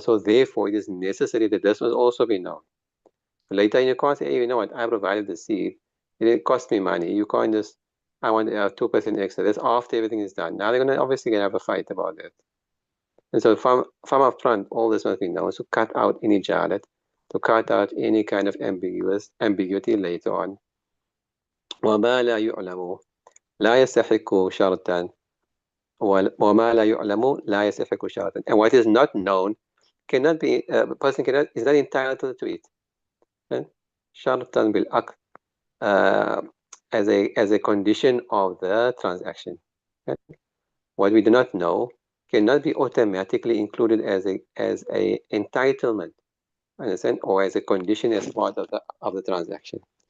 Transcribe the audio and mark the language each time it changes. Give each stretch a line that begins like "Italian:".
English: So therefore, it is necessary that this must also be known. Later, you can't say, hey, you know what, I provided the seed. It didn't cost me money. You can't just, I want 2% extra. That's after everything is done. Now they're going to obviously gonna have a fight about that. And so from up front, all this must be known to cut out any jahalat, to cut out any kind of ambiguity later on.
Arabic: وما لا يعلم لا يستحق شرطا وما لا يعلم لا يستحق شرطا.
English: And what is not known cannot be, a person is not entitled to it.
Arabic: شرطا بالعقد,
English: as a condition of the transaction. What we do not know cannot be automatically included as a entitlement, understand, or as a condition as part of the transaction.